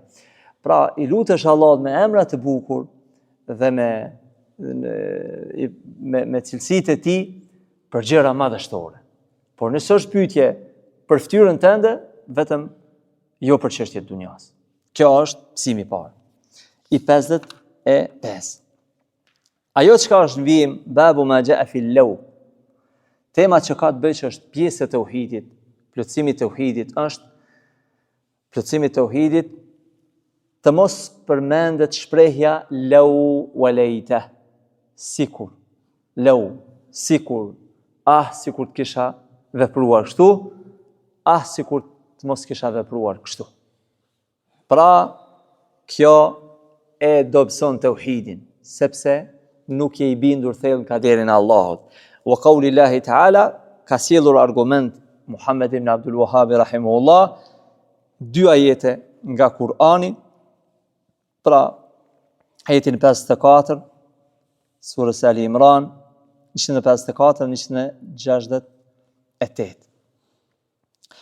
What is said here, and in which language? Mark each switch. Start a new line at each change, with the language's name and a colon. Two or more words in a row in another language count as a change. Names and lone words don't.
Albanian: Pra i lutesh Allahut me emra të bukur dhe me cilësitë e tij për gjëra madhështore. Por nëse është pyetje për fytyrën tënde, vetëm jo për çështjet dunjas. Kjo është mësimi i parë. I 55. Ajo çka është në vijim,
Arabic: باب ما جاء في لو.
Albanian: Tema që ka të bëjë që është pjesë e tauhidit, plotësimi i tauhidit, është plotësimi i tauhidit, të mos përmendet shprehja
Arabic: لو وليت,
Albanian: sikur, law, sikur, sikur të kisha vepruar kështu, sikur të mos kisha vepruar kështu. Pra, kjo e dobëson tauhidin, sepse nuk je i bindur thellë në kaderin e Allahut.
Arabic: وقول الله تعالى,
Albanian: ka sjellur argument Muhammed ibn Abdul Wahhab rahimahullah, 2 ajete nga Kur'ani, pra ajetin 54, surës Ali Imran, 154, 168.